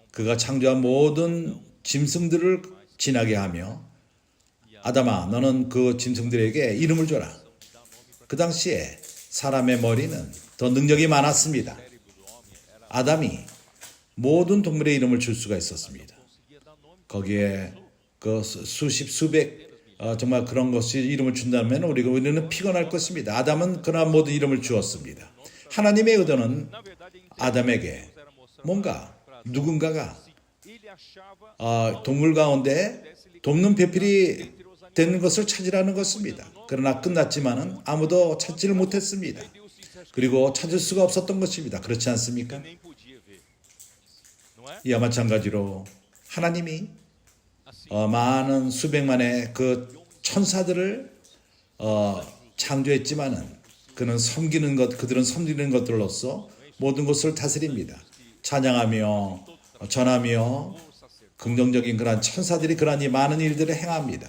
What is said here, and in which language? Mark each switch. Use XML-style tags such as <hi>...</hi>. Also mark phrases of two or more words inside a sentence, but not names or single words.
<ko>그가 창조한 모든 짐승들을 지나게 하며 아담아 너는 그 짐승들에게 이름을 줘라. 그 당시에 사람의 머리는 더 능력이 많았습니다. 아담이 모든 동물의 이름을 줄 수가 있었습니다.</ko> <pt>conseguia dar nome.</pt> <ko>거기에 그 수십 수백 정말 그런 것이 이름을 준다면 우리는 피곤할 것입니다. 아담은 그러나 모든 이름을 주었습니다. 하나님의 의도는</ko> <pt>Na verdade, ele</pt> <ko>아담에게</ko> <pt>era mostrar</pt> <ko>뭔가 누군가가</ko> <pt>ele achava</pt> <ko>동물 가운데 돕는 배필이 되는 것을 찾으라는 것입니다. 그러나 끝났지만은 아무도 찾지를 못했습니다.</ko> <pt>Deus se</pt> <ko>그리고 찾을 수가 없었던 것입니다. 그렇지 않습니까?</ko> <pt>nem podia ver. Não é?</pt> <ko>이와 마찬가지로 하나님이</ko> <pt>Assim</pt> <ko>많은 수백만의 그 천사들을 창조했지만은 그들은 섬기는 것들로서 모든 것을 다스립니다. 찬양하며 전하며 긍정적인 그러한 천사들이 그러한 이 많은 일들을 행합니다.</ko>